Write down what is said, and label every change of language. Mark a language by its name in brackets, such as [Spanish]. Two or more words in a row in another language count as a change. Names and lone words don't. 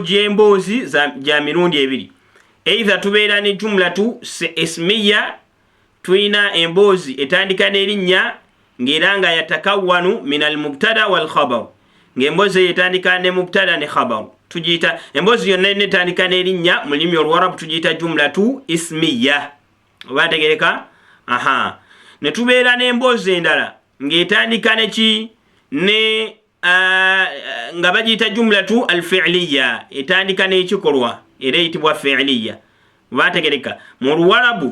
[Ganda] gy'emboozi gya mirundi ebiri either tubeera ne [Arabic] جملة اسمية [Ganda] tuyina emboozi etandika n'erinnya ng'era nga [Arabic] يتكون من المبتدأ والخبر [Ganda] ng'emboozi etandika ne mubtada ne khabar tugiyita emboozi yonna etandika n'erinnya mu lulimi olwarabu tugiyita [Arabic] جملة اسمية [Ganda] oba ntegereka ne tubeera n'emboozi endala ng'etandika neki ne nga bagiyita [Arabic] جملة الفعلية [Ganda] etandika n'ekikolwa era eyitibwa fi'liya bategereka mu luwarabu